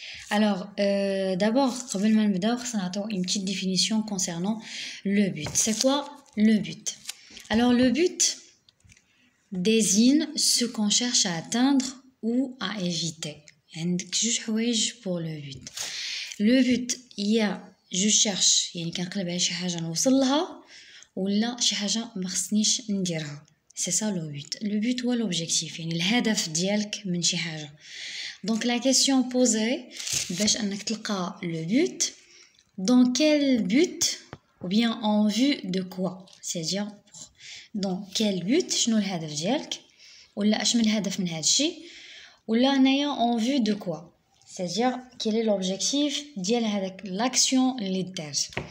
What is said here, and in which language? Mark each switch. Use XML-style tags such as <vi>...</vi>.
<fr>Alors, d'abord,</fr> <ar>قبل ما نبداو خصنا نعطيو</ar> <fr>une petite définition concernant le but. C'est quoi le but? Alors, le but désigne ce qu'on cherche à atteindre ou à éviter.</fr> <ar>عندك جوج حوايج</ar> <fr>pour le but.</fr> <ar>Le but هي جو cherche يعني كنقلب على شي حاجه نوصل لها ولا شي حاجه ما خصنيش نديرها.</ar> <fr>C'est ça le but.</fr> <ar>Le but هو l'objectif يعني الهدف ديالك من شي حاجه.</ar> <fr>Donc la question posée</fr> <ar>باش انك تلقى</ar> <fr>le but, dans quel but ou bien en vue de quoi, c'est-à-dire dans quel but</fr> <ar>شنو الهدف ديالك ولا اش من الهدف من هذا الشيء ولا انايا</ar> <fr>en vue de quoi, c'est-à-dire quel est l'objectif</fr> <ar>ديال هذاك</ar> <fr>l'action اللي دارت.</fr>